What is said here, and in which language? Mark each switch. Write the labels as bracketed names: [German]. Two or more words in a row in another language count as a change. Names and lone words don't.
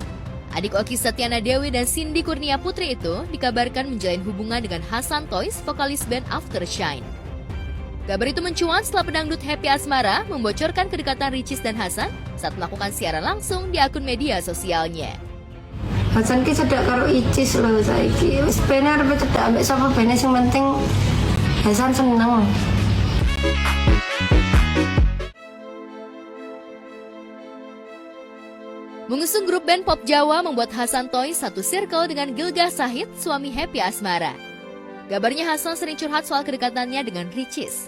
[Indonesian] Adik Oki Setiana Dewi dan Cindy Kurnia Putri itu dikabarkan menjalin hubungan dengan Hasan Toys, vokalis band Aftershine. Kabar itu mencuat setelah pedangdut Happy Asmara membocorkan kedekatan Ricis dan Hasan saat melakukan siaran langsung di akun media sosialnya. [Javanese] Hasan ki cedak karo Icis lho saiki. Wis bene arep cedak ambek sapa bene sing penting Hasan seneng. [Indonesian] Mengusung grup band pop Jawa membuat Hasan Toys satu circle dengan Gilgah Sahid, suami Happy Asmara. Kabarnya Hasan sering curhat soal kedekatannya dengan Ricis.